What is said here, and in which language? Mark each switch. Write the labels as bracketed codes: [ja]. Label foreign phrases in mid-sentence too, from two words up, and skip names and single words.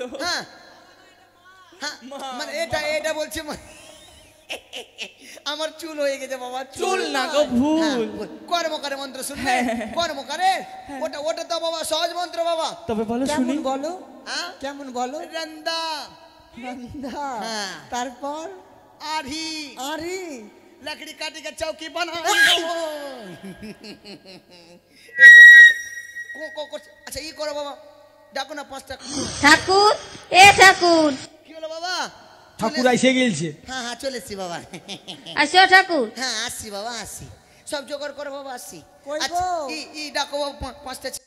[bn] হ্যাঁ হ্যাঁ, মানে এটা এটা বলছে আমার চুল হয়ে গেছে বাবা। চুল না গো, ভুল। হ্যাঁ, কর্মকারের মন্ত্র শুনবে? হ্যাঁ। কর্মকারের? ওটা ওটা তো বাবা সহজ মন্ত্র বাবা। তবে বলো শুনি। কেমন বলো? হ্যাঁ, কেমন বলো? রন্দা, নন্দা। হ্যাঁ। তারপর आधी আরে [hi] लकड़ी काटी के चौकी बना अच्छा ये करो बाबा [bn] ডাকো না [hi] 5টা [bn] ঠাকুর এ ঠাকুর কি হলো বাবা ঠাকুর এসে গেলছে। হ্যাঁ হ্যাঁ চলে এসছি বাবা আসো ঠাকুর হ্যাঁ আসছি বাবা আসছি সব জোগাড় করে বাবা আসছি কই আচ্ছা, গো? ই ডাকো বাবা পাঁচটা